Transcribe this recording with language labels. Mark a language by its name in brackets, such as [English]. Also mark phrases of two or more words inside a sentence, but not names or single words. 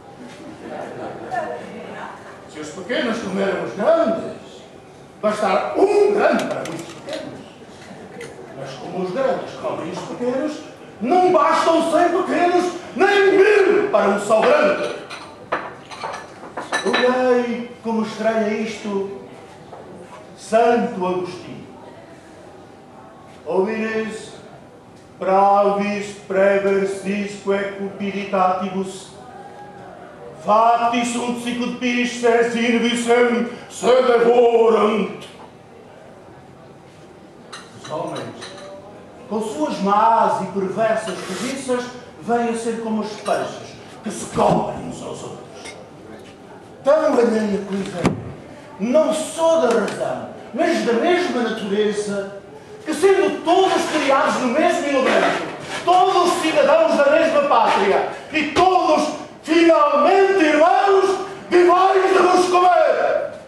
[Portuguese] Se os pequenos comeram os grandes, bastará um grande para muitos pequenos. Mas como os grandes comem os pequenos, não bastam 100 pequenos, nem 1000 para um só grande. Olhei como estranha isto Santo Agostinho. [Latin] Homines pravis preversisque cupiditatibus fati sunt sicut pisces in visem se devorant. [Portuguese] Os homens, com suas más e perversas cobiças, vêm a ser como os peixes que se comem uns aos outros. Tão alheia coisa é, não só da razão, mas da mesma natureza, que sendo todos criados no mesmo elemento, todos cidadãos da mesma pátria e todos finalmente irmãos, vivais de vos comer.